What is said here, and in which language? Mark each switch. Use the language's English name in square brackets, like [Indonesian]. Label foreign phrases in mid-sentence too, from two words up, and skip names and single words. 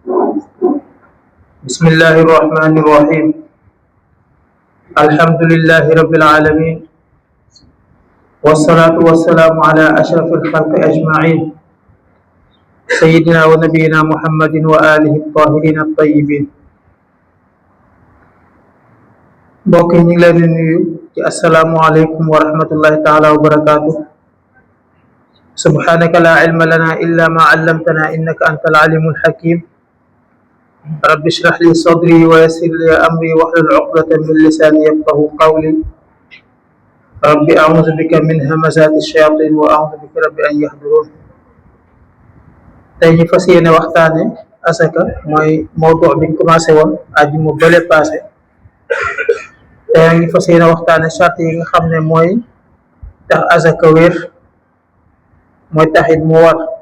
[Arabic] بسم الله الرحمن الرحيم. الحمد لله رب العالمين، والصلاة والسلام على أشرف الخلق أجمعين، سيدنا ونبينا محمد وآله الطاهرين الطيبين. [Wolof] mbokk yi ñu ngi leen di nuyu ci [Arabic] السلام عليكم ورحمة الله تعالى وبركاته. سبحانك لا علم لنا إلا ما علمتنا إنك أنت العليم الحكيم. رب اشرح لي صدري ويسر لي أمري واحلل عقدة من لساني يفقهوا قولي. رب أعوذ بك من همزات الشياطين وأعوذ بك رب أن يحضرون. [Wolof] tey ñu fas yéene waxtaane asaka, mooy mawdu biñ commencé woon àjjuma bële passé. tey ngi fas yéene waxtaane charte yi nga xam ne mooy tax asaka wér, mooy taxit mu war.